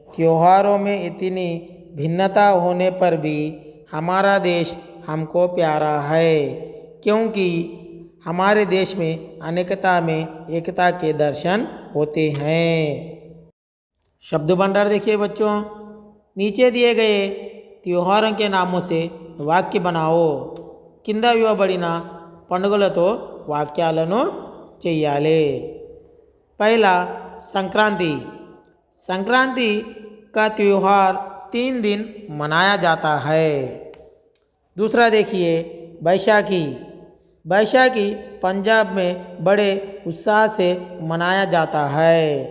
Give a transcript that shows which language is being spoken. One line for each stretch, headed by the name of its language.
Hindi: त्योहारों में इतनी भिन्नता होने पर भी हमारा देश हमको प्यारा है, क्योंकि हमारे देश में अनेकता में एकता के दर्शन होते हैं। शब्द भंडार देखिए बच्चों, नीचे दिए गए त्योहारों के नामों से वाक्य बनाओ।
Telugu: కింద ఇవ్వబడిన పండుగలతో వాక్యాలను చెయ్యాలి।
Hindi: पहला संक्रांति। संक्रांति का त्यौहार 3 दिन मनाया जाता है। दूसरा देखिए बैसाखी। बैसाखी पंजाब में बड़े उत्साह से मनाया जाता है।